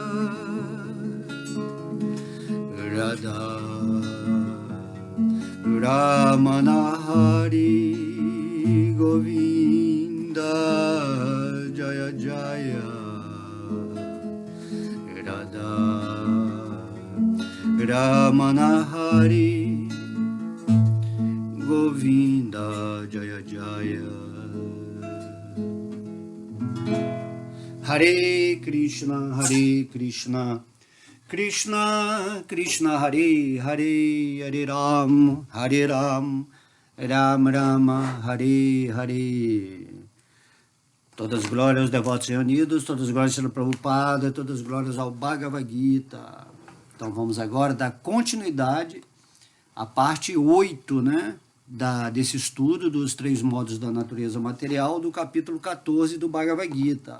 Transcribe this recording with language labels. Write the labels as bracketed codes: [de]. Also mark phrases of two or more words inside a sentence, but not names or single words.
[sa] Radha Ramana Hari, Govinda Jaya Jaya, Radha Ramana Hari, Govinda Jaya Jaya. Hare Krishna, Hare Krishna, Krishna Krishna, Hare Hare, Hare Ram, Ram Rama, Hare Hare. [pt] Todas as glórias aos devotos reunidos, todas as glórias ao Prabhupada, todas as glórias ao Bhagavad Gita. Então vamos agora dar continuidade à parte 8, né, desse estudo dos 3 modos da natureza material, do capítulo 14 do Bhagavad Gita.